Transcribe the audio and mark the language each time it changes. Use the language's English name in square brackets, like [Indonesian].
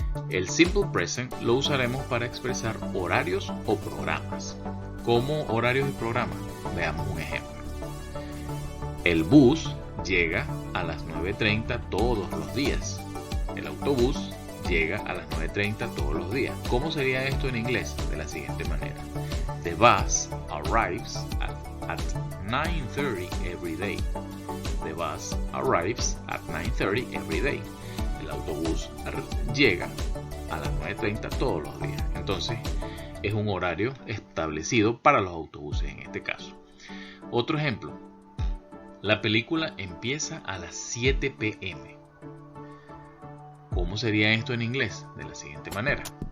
[Spanish] El Simple Present lo usaremos para expresar horarios o programas. ¿Cómo horarios y programas? Veamos un ejemplo. El bus llega a las 9:30 todos los días. El autobús llega a las 9:30 todos los días. ¿Cómo sería esto en inglés? De la siguiente manera. [English] The bus arrives at 9:30 every day. The bus arrives at 9:30 every day. [Spanish] El autobús llega a las 9:30 todos los días. Entonces, es un horario establecido para los autobuses en este caso. Otro ejemplo. La película empieza a las 7 p.m. ¿Cómo sería esto en inglés? De la siguiente manera.